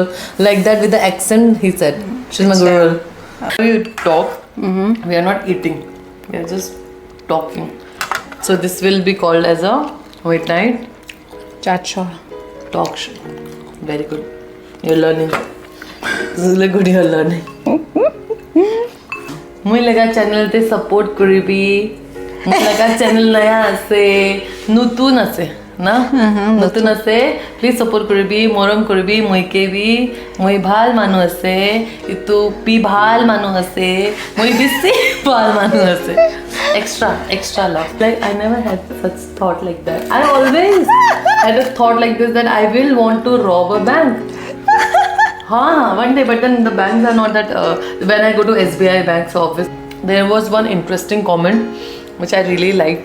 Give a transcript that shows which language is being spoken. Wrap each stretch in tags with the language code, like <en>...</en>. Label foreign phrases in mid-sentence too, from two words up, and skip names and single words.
<en>Like that with the accent, he said, she's my girl. We talk, we are not eating, we are just talking. So this will be called as a wait night Chacha. talk show. Very good. You're learning. This is really good, you're learning.</en> <hi>मुझे लगा चैनल ते सपोर्ट करिबी मुझे लगा चैनल नया</hi> <as>আছে নতুন আছে না নতুন আছে</as> <en>please support</en> <as>কৰিবি মৰম কৰিবি মইকে বি মই ভাল মানুহ আছে ইটো পি ভাল মানুহ আছে মই বেছি ভাল মানুহ আছে</as> <en>extra love. Like I never had such thought like that. I always had a thought like this, that I will want to rob a bank. One day, but then the banks are not that. When I go to SBI bank, so obviously there was one interesting comment which I really liked.</en>